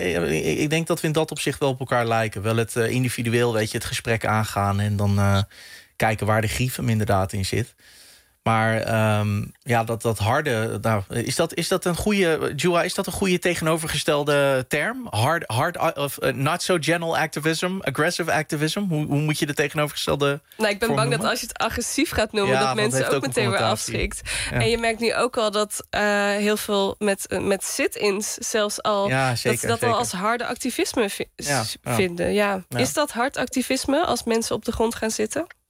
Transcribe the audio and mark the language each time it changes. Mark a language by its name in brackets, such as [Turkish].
[Dutch] Ik denk dat we in dat opzicht wel op elkaar lijken. Wel het individueel, weet je, het gesprek aangaan en dan kijken waar de grief hem inderdaad in zit. Maar dat harde, nou, is dat een goede, Jua, is dat een goede tegenovergestelde term? [English] Hard of not so gentle activism, aggressive activism? [Dutch] Hoe moet je de tegenovergestelde? Nou, ik ben bang dat als je het agressief gaat noemen, dat mensen ook meteen weer afschrikt. Ja. En je merkt nu ook al dat heel veel met sit-ins zelfs al, ja, zeker, dat ze dat zeker al als harde activisme vinden. Ja. Ja. Is dat hard activisme als mensen op de grond gaan zitten?